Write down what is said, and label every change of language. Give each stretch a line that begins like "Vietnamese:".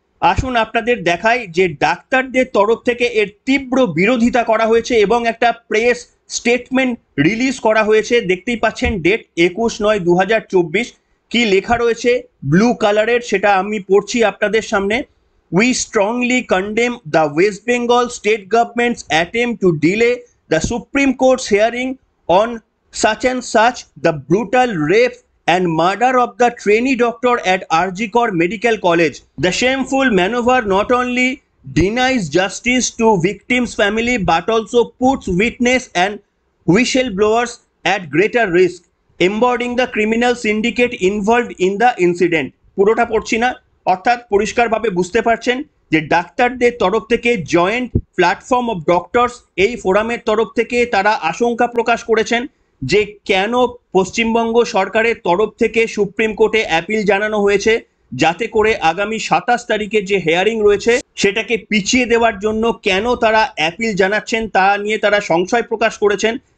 Bangla: আসুন আপনাদের দেখাই যে ডাক্তারদের তরফ থেকে এর তীব্র বিরোধিতা করা হয়েছে এবং একটা প্রেস স্টেটমেন্ট রিলিজ করা হয়েছে। দেখতেই পাচ্ছেন ডেট 21/9/2024, কি লেখা রয়েছে ব্লু কালারের, সেটা আমি পড়ছি আপনাদের সামনে।
English: We strongly condemn the West Bengal state government's attempt to delay the Supreme Court's hearing on such and such the brutal rape and murder of the trainee doctor at RG Kar Medical College. The shameful maneuver not only denies justice to victims' family but also puts witness and whistleblowers at greater risk, embodying the criminal syndicate involved in the incident.
Bangla: পুরোটা পড়ছি না, অর্থাৎ পরিষ্কারভাবে বুঝতে পারছেন যে ডাক্তারদের তরফ থেকে জয়েন্ট প্ল্যাটফর্ম অফ ডক্টরস এই ফোরামের তরফ থেকে তারা আশঙ্কা প্রকাশ করেছেন যে কেন পশ্চিমবঙ্গ সরকারের তরফ থেকে সুপ্রিম কোর্টে অ্যাপিল জানানো হয়েছে যাতে করে আগামী 27 তারিখে যে হেয়ারিং রয়েছে সেটাকে পিছিয়ে দেওয়ার জন্য কেন তারা অ্যাপিল জানাচ্ছেন তা নিয়ে তারা সংশয় প্রকাশ করেছেন।